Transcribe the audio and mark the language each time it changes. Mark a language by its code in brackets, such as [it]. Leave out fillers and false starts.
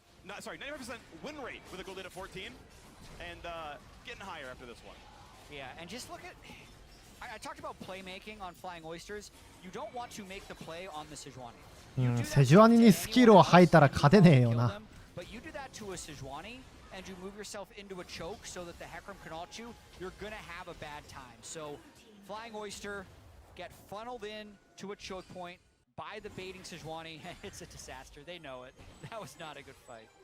[en] No, sorry, 95% win rate with a gold lead of 14. And getting higher after this one. Yeah, and just look at... I talked about playmaking on Flying Oysters. You don't want to make the play on the Sejuani. [ja] セジュアニにスキルを吐いたら勝てねえよな。 [en] But you do that to a Sejuani and you move yourself into a choke so that the Hecarim can ult you, you're gonna have a bad time. So Flying Oyster get funneled in to a choke point by the baiting Sejuani. It's a disaster. They know it. That was not a good fight.